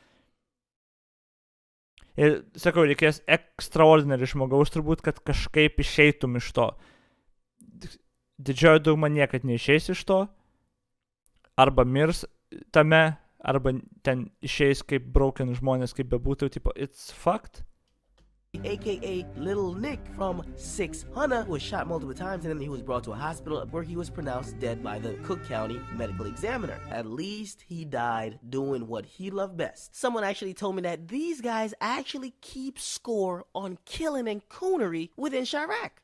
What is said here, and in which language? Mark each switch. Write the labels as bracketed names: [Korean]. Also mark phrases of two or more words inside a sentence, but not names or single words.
[Lithuanian] Ir sakau, reikės extraordinary žmogaus turbūt, kad kažkaip išeitum iš to. Didžioji dauguma niekad neišeis iš to. Arba mirs tame, arba ten išeis kaip broken žmonės, kaip bebūtų, tipo, [English] it's fucked. AKA Little Nick from 600 was shot multiple times and then he was brought to a hospital where he was pronounced dead by the Cook County medical examiner. At least he died doing what he loved best. Someone actually told me that these guys actually keep score on killing and coonery within Chirac.